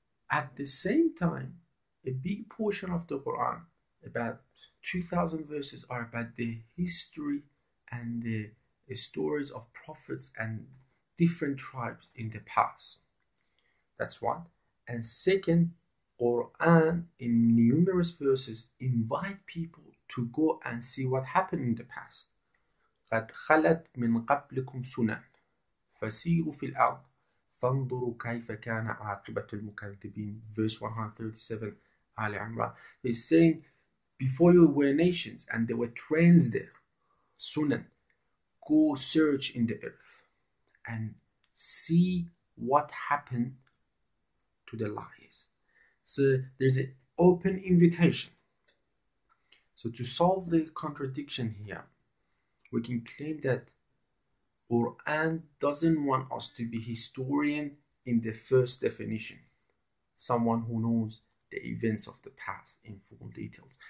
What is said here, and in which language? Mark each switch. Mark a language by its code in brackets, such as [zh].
[en] At the same time, a big portion of the Quran, about 2,000 verses, are about the history and the stories of prophets and different tribes in the past. That's one. And second, Quran in numerous verses invite people to go and see what happened in the past. [ar] قد خلت من قبلكم سنن فسيروا في الأرض فانظروا كيف كان عاقبة المكذبين. [en] Verse 137, Ali Imran. He's saying, before you were nations and there were trends there. Sunan. Go search in the earth and see what happened to the liars. So there's an open invitation. So to solve the contradiction here, we can claim that Quran doesn't want us to be historian in the first definition, someone who knows the events of the past in full details.